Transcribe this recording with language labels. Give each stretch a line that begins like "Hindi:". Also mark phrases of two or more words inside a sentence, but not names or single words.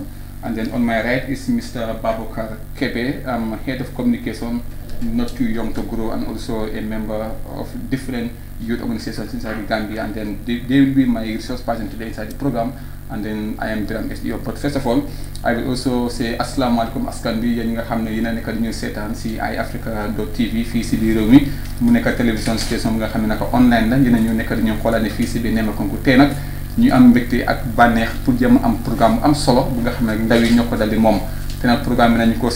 English: And then on my right is Mr. Babukar Kebe, head of communication, Not2Young2Grow, and also a member of different youth organizations inside the Gambia. And then they will be my resource person today inside the program. And then I am Biram S.Yo. But first of all, I will also say
Arabic: Assalamu alaikum
Wolof: askan bi yéen ñi nga xam ne yéen a nekk di ñu seetaan si iAfrica.tv fii si biir réew mi mu nekk télévision station nga xam ne naka online la yéen a ñu nekk di ñu xoolaane fii si biir Nemakunku tey nag ñu am mbégte ak bànneex pour jëm am programme bu am solo bu nga xam ne ndaw yi ñoo ko dal di moom te nag programme bi nañu ko